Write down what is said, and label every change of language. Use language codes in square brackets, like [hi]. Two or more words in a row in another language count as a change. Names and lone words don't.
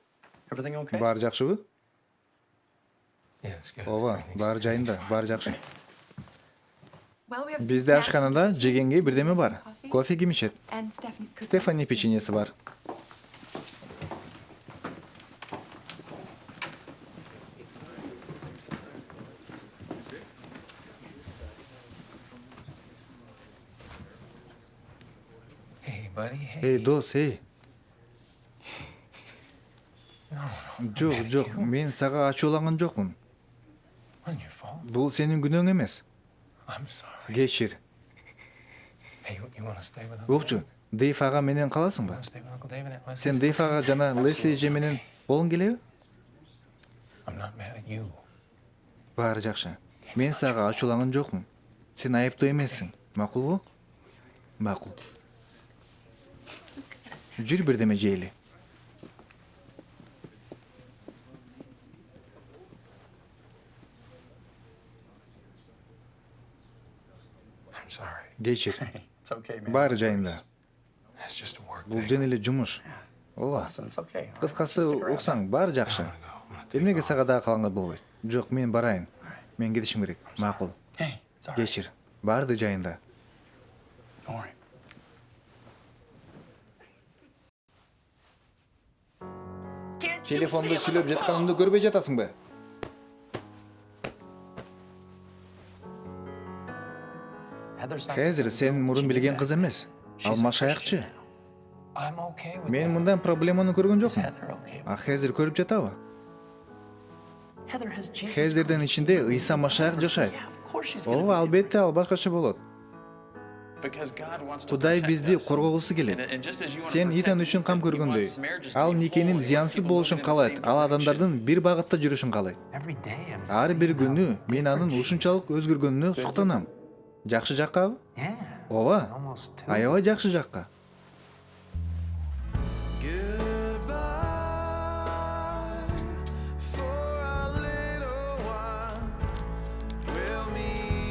[en] Everything okay? [ky] баары жакшыбы? [en] Yeah, it's good. [ky] Ооба, баары жайында, баары жакшы. [en] Well, we have some [ky] Бизде [en] snacks [ky] ашканада [en] and [ky] жегенге бирдеме бар. [en] coffee. [ky] Кофе ким ичет? [en] And Stephanie's cookies. [ky] Стефани печеньеси бар. [en] Hey, buddy. Hey. [ky] Эй, дос, эй. Жок, мен сага ачууланган жокмун. [en] Wasn't your fault. [ky] Бул сенин күнөөң эмес. [en] I'm sorry. [ky] Кечир. [en] Hey, you want to stay with Uncle [ky] Укчу, Дейв ага менен каласыңбы? [en] Want to stay with Uncle David? Let's [ky] Сен [en] just- [ky] Дейв ага жана Лесли эже менен болуң келеби? [en] I'm not mad at you. [ky] Баары жакшы. Мен сага ачууланган жокмун. Сен айыптуу эмессиң. Макулбу? Макул. [en] Let's go get a snack. [ky] Жүр бирдеме жейли. [en] I'm sorry. [ky] Кечир. [en] It's okay, man. [ky] Баары жайында. [en] That's just a work [ky] Бул [en] thing. [ky] жөн эле жумуш. Ооба. [en] Listen, it's okay. all right? [ky] Кыскасы [en] Just stick around. [ky] уксаң, баары жакшы. [en] I'm gonna take [ky] Эмнеге [en] off. [ky] сага дагы калганга болбойт? Жок, мен барайын. Мен кетишим керек. Макул. [en] Hey, it's all right. [ky] Кечир. Баарды жайында. [en] Don't worry. [ky] Телефонду сүйлөп жатканымды көрбөй жатасыңбы? [en] Heather's not [ky] Хезир [en] the same [ky] сен [en] girl [ky] мурун [en] she [ky] билген [en] knew [ky] кыз [en] back [ky] эмес. [en] then. [ky] Ал [en] She's a [ky] машаякчы. [en] Christian now. I'm okay with [ky] Мен [en] that. [ky] мындан проблеманы көргөн [en] Is [ky] жокмун. [en] Heather okay? [ky] А Хезир көрүп жатабы? [en] Heather has Jesus [ky] Хезирдин [en] Christ [ky] ичинде [en] living [ky] Ыйса [en] inside [ky] Машаяк [en] her, so [ky] жашайт. [en] yeah, of course she's gonna [ky] Ооба, [en] be [ky] албетте ал башкача болот. [en] Because God wants to [ky] Кудай [en] protect [ky] бизди [en] us. [ky] коргогусу келет. [en] And just as you want to [ky] Сен [en] protect [ky] Итан үчүн кам [en] people, he [ky] көргөндөй, [en] wants marriages to [ky] ал [en] be [ky] никенин [en] whole. He wants [ky] зыянсыз [en] people [ky] болушун [en] moving in the [ky] каалайт. [en] same [ky] Ал [en] direction. [ky] адамдардын бир багытта жүрүшүн каалайт. [en] Every day I'm [ky] Ар бир [en] seeing how [ky] күнү мен анын [en] different she [ky] ушунчалык [en] is. [ky] өзгөргөнүнө суктанам. Жакшы жаккабы? [en] Yeah. [ky] Ооба. [en] Almost two. [ky] Аябай жакшы жакка. [en] Goodbye for a little while. We'll meet